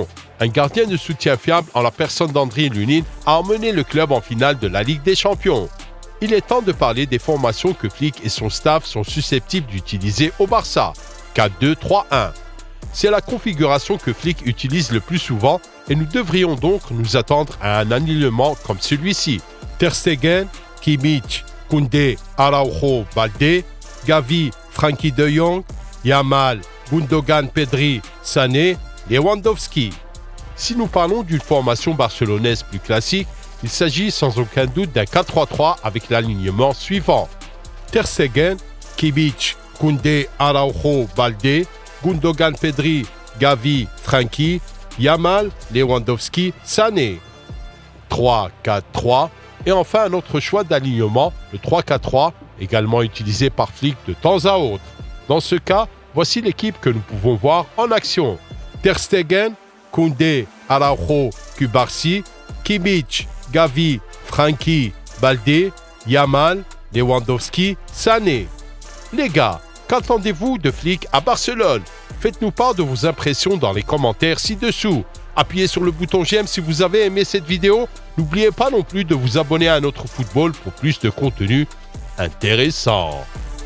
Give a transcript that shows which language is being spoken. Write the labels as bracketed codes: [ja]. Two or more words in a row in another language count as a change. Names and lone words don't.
[fr] Un gardien de soutien fiable en la personne d'Andriy Lunin a emmené le club en finale de la Ligue des Champions. Il est temps de parler des formations que Flick et son staff sont susceptibles d'utiliser au Barça, 4-2-3-1. C'est la configuration que Flick utilise le plus souvent et nous devrions donc nous attendre à un alignement comme celui-ci. Ter Stegen, Kimmich, Koundé, Araujo, Balde, Gavi, Frenkie de Jong, Yamal, Gundogan, Pedri, Sané, Lewandowski. Si nous parlons d'une formation barcelonaise plus classique, il s'agit sans aucun doute d'un 4-3-3 avec l'alignement suivant. Ter Stegen, Kimmich, Koundé, Araujo, Balde, Gundogan, Pedri, Gavi, Frenkie, Yamal, Lewandowski, Sané. 3-4-3 et enfin un autre choix d'alignement, le 3-4-3, également utilisé par Flick de temps à autre. Dans ce cas, voici l'équipe que nous pouvons voir en action. Ter Stegen, Koundé, Araujo, Cubarsí, Kimmich, Gavi, Frenkie, Balde, Yamal, Lewandowski, Sané. Les gars, qu'attendez-vous de Flick à Barcelone? Faites-nous part de vos impressions dans les commentaires ci-dessous. Appuyez sur le bouton j'aime si vous avez aimé cette vidéo. N'oubliez pas non plus de vous abonner à notre football pour plus de contenu intéressant.